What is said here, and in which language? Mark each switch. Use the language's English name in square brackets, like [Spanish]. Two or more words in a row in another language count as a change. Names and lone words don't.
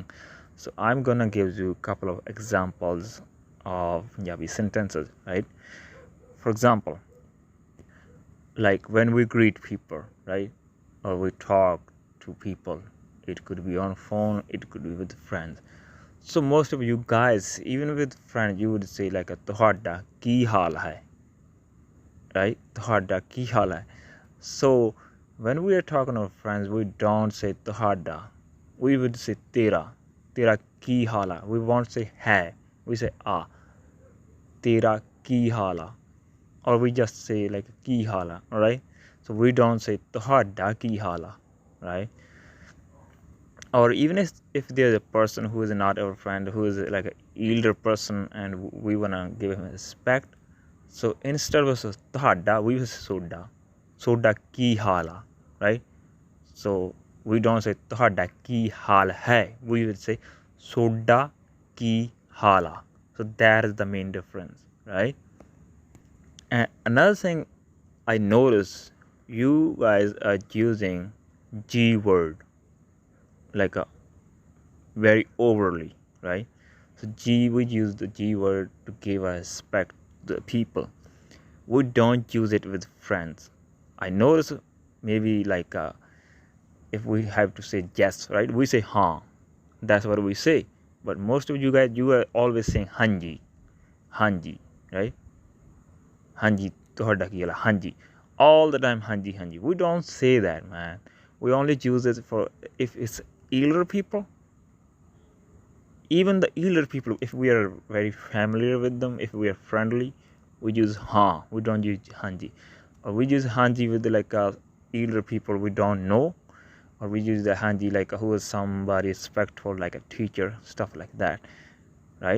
[English] So I'm gonna give you a couple of examples of Punjabi sentences, right? For example, like when we greet people, right? Or we talk to people, it could be on phone, it could be with friends. So most of you guys, even with friends, you would say like a [Punjabi] ਤੁਹਾਡਾ ਕੀ ਹਾਲ ਹੈ, [English] right? [Punjabi] ਤੁਹਾਡਾ ਕੀ ਹਾਲ ਹੈ. [English] So when we are talking to friends, we don't say ਤੁਹਾਡਾ, we would say [Punjabi] ਤੇਰਾ ਕੀ ਹਾਲ ਹੈ. [English] We won't say ਹੈ, we say [Punjabi] ਤੇਰਾ ਕੀ ਹਾਲ ਹੈ, [English] or we just say like [Punjabi] ਕੀ ਹਾਲ ਹੈ, [English] all right? So we don't say [Punjabi] ਤੁਹਾਡਾ ਕੀ ਹਾਲ ਹੈ, [English] right? Or even if there's a person who is not our friend, who is like an elder person and we want to give him respect, so instead of ਤੁਹਾਡਾ, we will say [Punjabi] soda ਕੀ ਹਾਲ ਹੈ, [English] right? So we don't say [Punjabi] ਤੁਹਾਡਾ ਕੀ ਹਾਲ ਹੈ, [English] we will say [Punjabi] soda ਕੀ ਹਾਲ ਹੈ. [English] So that is the main difference, right? And another thing I noticed, you guys are using G word like a very overly, right? So we use the G word to give respect to the people. We don't use it with friends. I notice maybe like if we have to say yes, right? We say haan. That's what we say. But most of you guys, you are always saying hanji, right? [Punjabi] Hanji, ਤੁਹਾਡਾ ਕੀ ਹਾਲ ਹੈ, hanji. [English] All the time hanji. We don't say that, man. We only use it for if it's elder people. Even the elder people, if we are very familiar with them, if we are friendly, we use haan. We don't use hanji. Or we use hanji with like elder people we don't know, or we use the hanji like who is somebody respectful, like a teacher, stuff like that, right?